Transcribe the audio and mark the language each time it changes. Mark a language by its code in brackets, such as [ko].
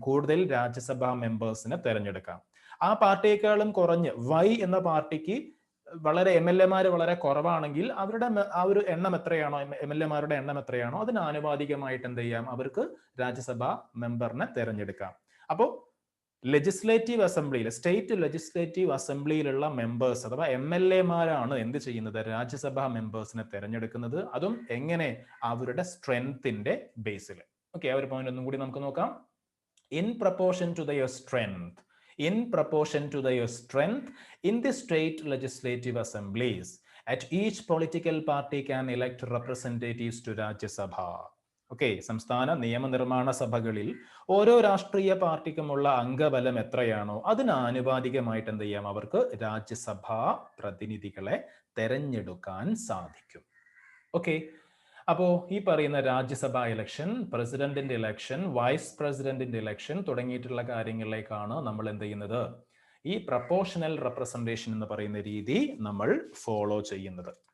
[ml] കൂടുതൽ രാജ്യസഭാ മെമ്പേഴ്സിനെ തെരഞ്ഞെടുക്കാം. ആ പാർട്ടിയേക്കാളും കുറഞ്ഞ് Y എന്ന പാർട്ടിക്ക് വളരെ MLA-മാര് വളരെ കുറവാണെങ്കിൽ അവരുടെ ആ ഒരു എണ്ണം എത്രയാണോ, MLA-മാരുടെ എണ്ണം എത്രയാണോ അതിന് ആനുപാതികമായിട്ട് എന്ത് ചെയ്യാം? അവർക്ക് രാജ്യസഭാ മെമ്പറിനെ തെരഞ്ഞെടുക്കാം. അപ്പോൾ ലെജിസ്ലേറ്റീവ് അസംബ്ലിയിൽ, സ്റ്റേറ്റ് ലെജിസ്ലേറ്റീവ് അസംബ്ലിയിലുള്ള മെമ്പേഴ്സ് അഥവാ MLA-മാരാണ് എന്ത് ചെയ്യുന്നത്, രാജ്യസഭാ മെമ്പേഴ്സിനെ തെരഞ്ഞെടുക്കുന്നത്. അതും എങ്ങനെ, അവരുടെ സ്ട്രെങ്ത്തിന്റെ ബേസിൽ. ഓക്കെ, ആ ഒരു പോയിന്റ് ഒന്നും കൂടി നമുക്ക് നോക്കാം. [en] In proportion to their strength, in proportion to their strength in the state legislative assemblies, at each political party can elect representatives to Rajya Sabha. [ml] Okay, സംസ്ഥാന നിയമനിർമ്മാണ സഭകളിൽ ഓരോ രാഷ്ട്രീയ പാർട്ടിക്കുമുള്ള അംഗബലം എത്രയാണോ അതിന് ആനുപാതികമായിട്ട് എന്ത് ചെയ്യാം, അവർക്ക് രാജ്യസഭാ പ്രതിനിധികളെ തെരഞ്ഞെടുക്കാൻ സാധിക്കും. ഓക്കെ, അപ്പോൾ ഈ പറയുന്ന രാജ്യസഭാ ഇലക്ഷൻ, പ്രസിഡന്റിന്റെ ഇലക്ഷൻ, വൈസ് പ്രസിഡന്റിന്റെ ഇലക്ഷൻ തുടങ്ങിയിട്ടുള്ള കാര്യങ്ങളിലേക്കാണ് നമ്മൾ എന്ത് ചെയ്യുന്നത്, ഈ പ്രപ്പോർഷണൽ റെപ്രസെന്റേഷൻ എന്ന് പറയുന്ന രീതി നമ്മൾ ഫോളോ ചെയ്യുന്നത്.